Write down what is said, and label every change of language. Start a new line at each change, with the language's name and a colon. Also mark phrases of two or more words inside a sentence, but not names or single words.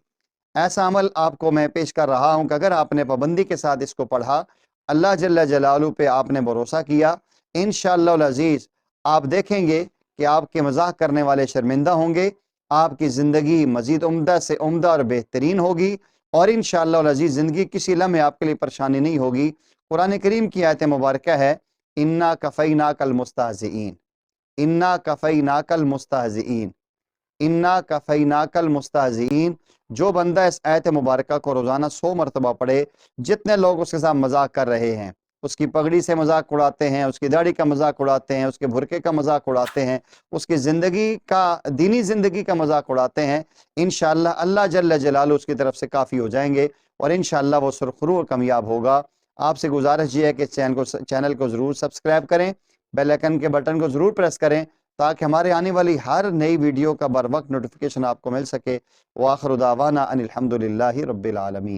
Hindi: ऐसा अमल आपको मैं पेश कर रहा हूँ कि अगर आपने पाबंदी के साथ इसको पढ़ा,
Arabic: الله جل جلاله
Hindi: पे आपने भरोसा किया, इंशाअल्लाह अज़ीज़ आप देखेंगे कि आपके मजाक करने वाले शर्मिंदा होंगे, आपकी ज़िंदगी मज़ीद उम्दा से उम्दा और बेहतरीन होगी और इंशाअल्लाह अज़ीज़ ज़िंदगी किसी लम्हे आपके लिए परेशानी नहीं होगी। कुरान करीम की आयत मुबारक है,
Arabic: إنا كفيناك المستهزئين، إنا كفيناك المستهزئين، إنا كفيناك المستهزئين.
Hindi: जो बंदा इस आयत मुबारक को रोज़ाना 100 मरतबा पढ़े, जितने लोग उसके साथ मजाक कर रहे हैं, उसकी पगड़ी से मजाक उड़ाते हैं, उसकी दाढ़ी का मजाक उड़ाते हैं, उसके बुरके का मजाक उड़ाते हैं, उसकी ज़िंदगी का, दीनी ज़िंदगी का मजाक उड़ाते हैं, इंशाअल्लाह
Arabic: الله جل جلاله
Hindi: उसकी तरफ से काफ़ी हो जाएंगे और इंशाअल्लाह वो सुरखरू और कामयाब होगा। आपसे गुजारिश ये है कि चैनल को ज़रूर सब्सक्राइब करें,
English: bell icon
Hindi: के बटन को ज़रूर प्रेस करें ताकि हमारे आने वाली हर नई वीडियो का बर वक्त नोटिफिकेशन आपको मिल सके।
Arabic: وآخر دعوانا أن الحمد لله رب العالمين.